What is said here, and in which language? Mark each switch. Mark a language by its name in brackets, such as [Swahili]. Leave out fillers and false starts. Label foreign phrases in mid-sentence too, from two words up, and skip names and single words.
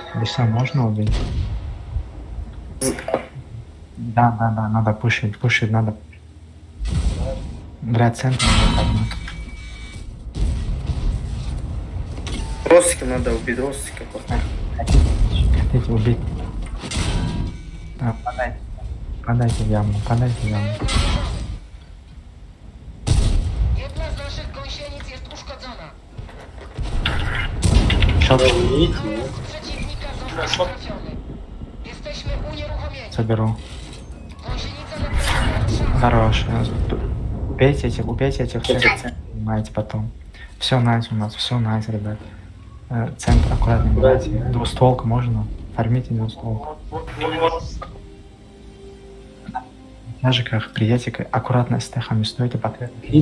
[Russian] Леса можно убить? Да, надо пушить, надо. Блядь, центр надо поднять. Ростики надо убить, ростики. Хотите убить? Подайте в яму. [Polish] Jedna z naszych gąsienic jest uszkodzona. Przeciwnika został trafiony. Jesteśmy unieruchomieni. [Russian] Соберу. [Polish] Gąsienica naprawdę. [Russian] Хорош. Убейте этих всех, понимаете потом. Все найс у нас, ребят. Центр аккуратно играйте. Двустволку можно? Формите двустволку. В тяжиках, приятель, аккуратно с техами стойте по треку.